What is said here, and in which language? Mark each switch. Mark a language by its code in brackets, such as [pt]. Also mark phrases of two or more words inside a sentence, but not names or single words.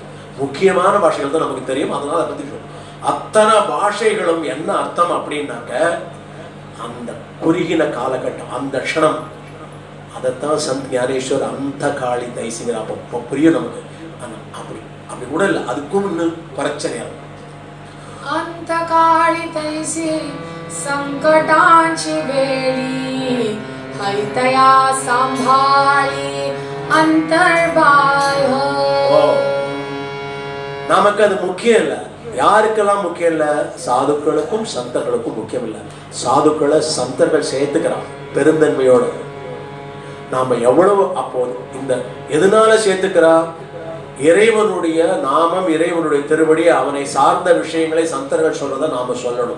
[ta] முக்கியமான பாஷைகள் தான் நமக்கு தெரியும், அதனால அதை பத்தி அத்தனை பாஷைகளும் என்ன அர்த்தம் அப்படின்னாக்க, அந்த குறுகின காலகட்டம், அந்த க்ஷணம், அதைத்தான் சந்த் ஞானேஸ்வர் அந்த காளி தைசிங்கிற. அப்போ புரியும் நமக்கு. அப்படி அப்படி கூட இல்லை, அதுக்கும் இன்னும் பிரச்சனையா. [mr] அந்த काळी तैसी संकटांची वेळी हैतया सांभाळी अंतर्बाह्य. [ta] நமக்கு அது முக்கியம் இல்லை. யாருக்கெல்லாம் முக்கியம் இல்லை? சாதுக்களுக்கும் சந்தர்களுக்கும் முக்கியம் இல்லை. சாதுக்களை சந்தர்கள் சேர்த்துக்கிறான் பெருந்தன்மையோட. நாம எவ்வளவு அப்போ இந்த எதனால சேர்த்துக்கிறா? இறைவனுடைய நாமம், இறைவனுடைய திருவடி, அவனை சார்ந்த விஷயங்களை சந்தர்கள் சொல்றதை நாம சொல்லணும்.